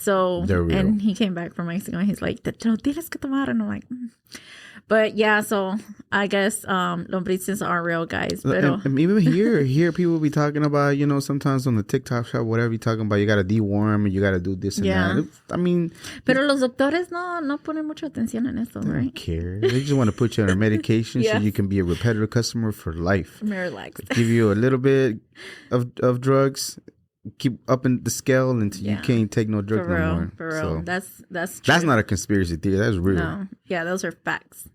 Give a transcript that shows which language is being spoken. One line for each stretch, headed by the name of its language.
English: So and he came back from Mexico and he's like,
Spanish: te lo tienes que tomar.
English: And I'm like, But yeah, so I guess lombrices are real, guys.
Spanish: Pero...
English: And even here people be talking about, sometimes on the TikTok shop, whatever you're talking about, you got to deworm and you got to do this and that. I mean...
Spanish: Pero los doctores no ponen mucha atención en eso,
English: right? They don't care. They just want to put you on a medication so you can be a repetitive customer for life. Miralax. Give you a little bit of drugs, keep up in the scale until you can't take no drug no more. For real. So that's true. That's not a conspiracy theory. That's real. No. Yeah, those are facts.